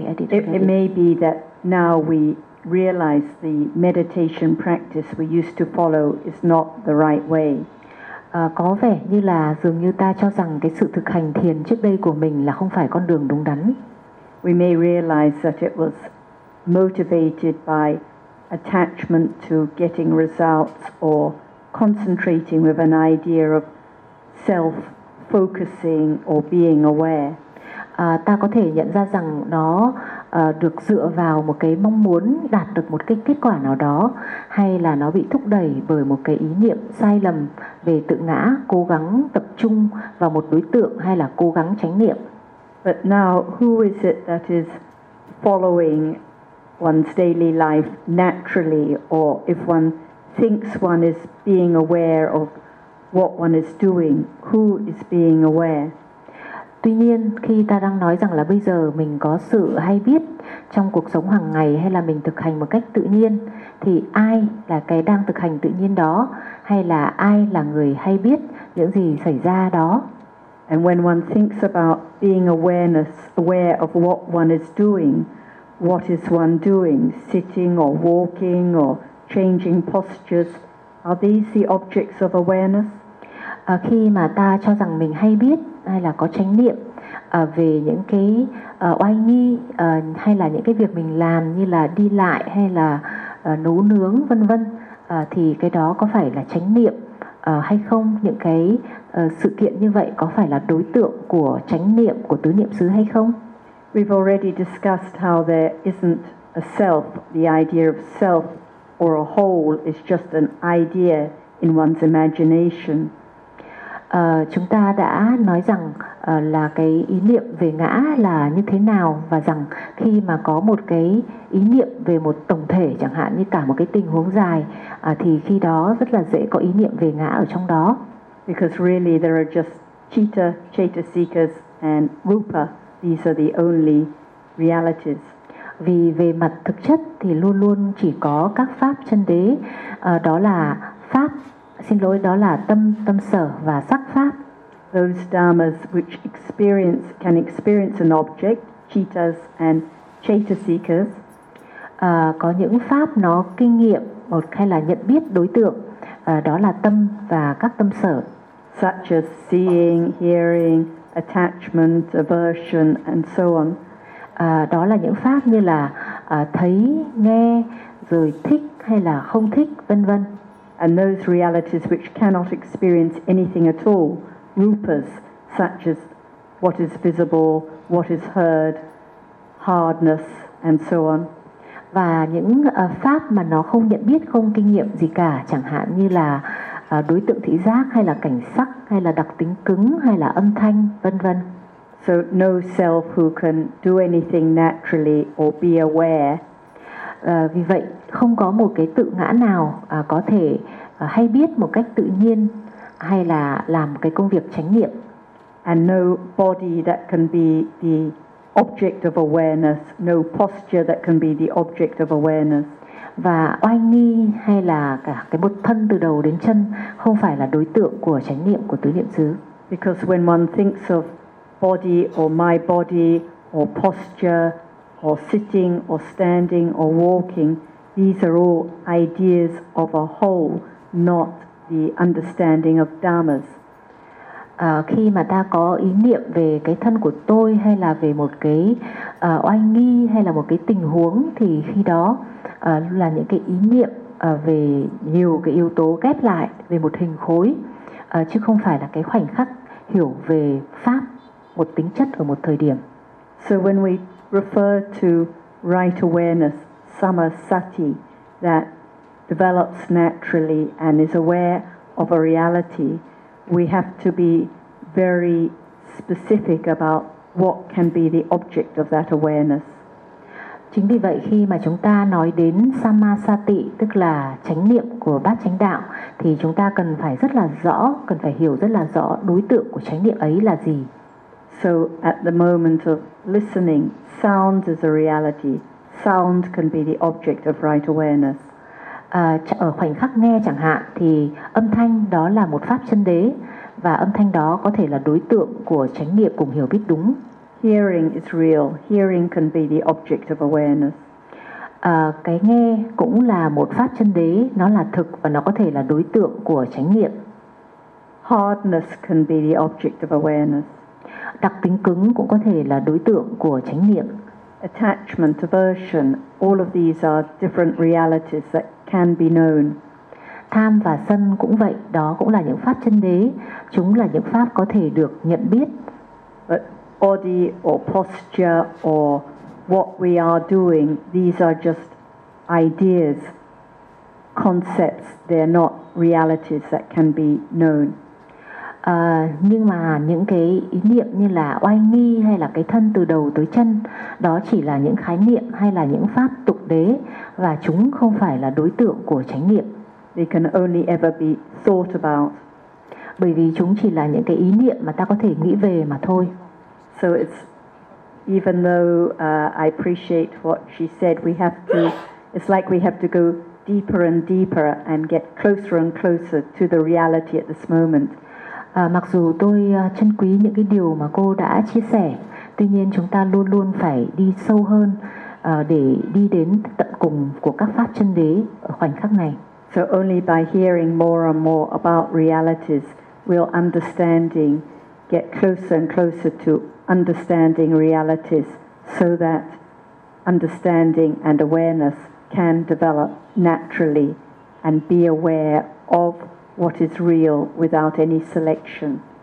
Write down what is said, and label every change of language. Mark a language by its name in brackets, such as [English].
[English] It may be that now we realize the meditation practice we used to follow is not the right way. [Vietnamese] Có vẻ như là dường như ta cho rằng cái sự thực hành thiền trước đây của mình là không phải con đường đúng đắn. [English] We may realize that it was motivated by attachment to getting results or concentrating with an idea of self-focusing or being aware. [Vietnamese] Ta có thể nhận ra rằng nó được dựa vào một cái mong muốn đạt được một cái kết quả nào đó, hay là nó bị thúc đẩy bởi một cái ý niệm sai lầm về tự ngã, cố gắng tập trung vào một đối tượng hay là cố gắng chánh niệm. [English] But now, who is it that is following one's daily life naturally, or if one thinks one is being aware of what one is doing, who is being aware? [Vietnamese] Tuy nhiên, khi ta đang nói rằng là bây giờ mình có sự hay biết trong cuộc sống hàng ngày hay là mình thực hành một cách tự nhiên, thì ai là cái đang thực hành tự nhiên đó, hay là ai là người hay biết những gì xảy ra đó? [English] And when one thinks about being aware of what one is doing, what is one doing, sitting or walking or changing postures, are these the objects of awareness? [Vietnamese] Khi mà ta cho rằng mình hay biết hay là có chánh niệm về những cái oai nghi hay là những cái việc mình làm như là đi lại hay là nấu nướng vân vân, thì cái đó có phải là chánh niệm hay không? Những cái sự kiện như vậy có phải là đối tượng của chánh niệm, của tứ niệm xứ hay không? [English] We've already discussed how there isn't a self. The idea of self or a whole is just an idea in one's imagination. [Vietnamese] Chúng ta đã nói rằng là cái ý niệm về ngã là như thế nào, và rằng khi mà có một cái ý niệm về một tổng thể chẳng hạn như cả một cái tình huống dài, thì khi đó rất là dễ có ý niệm về ngã ở trong đó. [English] Because really there are just citta, chetasikas and rupa. These are the only realities. [Vietnamese] Vì về mặt thực chất thì luôn luôn chỉ có các pháp chân đế, đó là pháp, xin lỗi, đó là tâm, tâm sở và sắc pháp. [English] Those dharmas which experience can experience an object, cittas and chetasikas. [Vietnamese] Có những pháp nó kinh nghiệm một hay là nhận biết đối tượng, đó là tâm và các tâm sở. [English] Such as seeing, hearing, attachment, aversion and so on. [Vietnamese] Đó là những pháp như là thấy, nghe, rồi thích hay là không thích, vân vân. [English] And those realities which cannot experience anything at all, rupas, such as what is visible, what is heard, hardness, and so on. [Vietnamese] Và những pháp mà nó không nhận biết, không kinh nghiệm gì cả, chẳng hạn như là đối tượng thị giác, hay là cảnh sắc, hay là đặc tính cứng, hay là âm thanh, vân vân. [English] So no self who can do anything naturally or be aware. [Vietnamese] Vì vậy không có một cái tự ngã nào có thể hay biết một cách tự nhiên hay là làm cái công việc chánh niệm. [English] And no body that can be the object of awareness, no posture that can be the object of awareness. [Vietnamese] Và oai nghi hay là cả cái một thân từ đầu đến chân không phải là đối tượng của chánh niệm, của tứ niệm xứ. [English] Because when one thinks of body or my body or posture or sitting or standing or walking, these are all ideas of a whole, not the understanding of dharmas. [Vietnamese] Khi mà ta có ý niệm về cái thân của tôi hay là về một cái oai nghi hay là một cái tình huống, thì khi đó là những cái ý niệm về nhiều cái yếu tố ghép lại về một hình khối, chứ không phải là cái khoảnh khắc hiểu về pháp, một tính chất ở một thời điểm. [English] So when we refer to right awareness, samasati, that develops naturally and is aware of a reality, we have to be very specific about what can be the object of that awareness. [Vietnamese] Chính vì vậy khi mà chúng ta nói đến samasati, tức là chánh niệm của bát chánh đạo, thì chúng ta cần phải rất là rõ, cần phải hiểu rất là rõ đối tượng của chánh niệm ấy là gì. [English] So at the moment of listening, sound is a reality. Sound can be the object of right awareness. [Vietnamese] Ở khoảnh khắc nghe chẳng hạn, thì âm thanh đó là một pháp chân đế, và âm thanh đó có thể là đối tượng của chánh niệm, cùng hiểu biết đúng. [English] Hearing is real. Hearing can be the object of awareness. [Vietnamese] Cái nghe cũng là một pháp chân đế, nó là thực và nó có thể là đối tượng của chánh niệm. [English] Hardness can be the object of awareness. [Vietnamese] Đặc tính cứng cũng có thể là đối tượng của chánh niệm. [English] Attachment, aversion, all of these are different realities that can be known. [Vietnamese] Tham và sân cũng vậy, đó cũng là những pháp chân đế. Chúng là những pháp có thể được nhận biết. [English] But body or posture or what we are doing, these are just ideas, concepts. They are not realities that can be known. [Vietnamese] Nhưng mà những cái ý niệm như là oai nghi hay là cái thân từ đầu tới chân, đó chỉ là những khái niệm hay là những pháp tục đế, và chúng không phải là đối tượng của chánh niệm. [English] They can only ever be thought about. [Vietnamese] Bởi vì chúng chỉ là những cái ý niệm mà ta có thể nghĩ về mà thôi. [English] So it's, even though I appreciate what she said, we have to, it's like we have to go deeper and deeper and get closer and closer to the reality at this moment. [Vietnamese] Mặc dù tôi trân quý những cái điều mà cô đã chia sẻ, tuy nhiên chúng ta luôn luôn phải đi sâu hơn để đi đến tận cùng của các pháp chân đế ở khoảnh khắc này. [English] So only by hearing more and more about realities will understanding get closer and closer to understanding realities, so that understanding and awareness can develop naturally and be aware of what is real without any selection.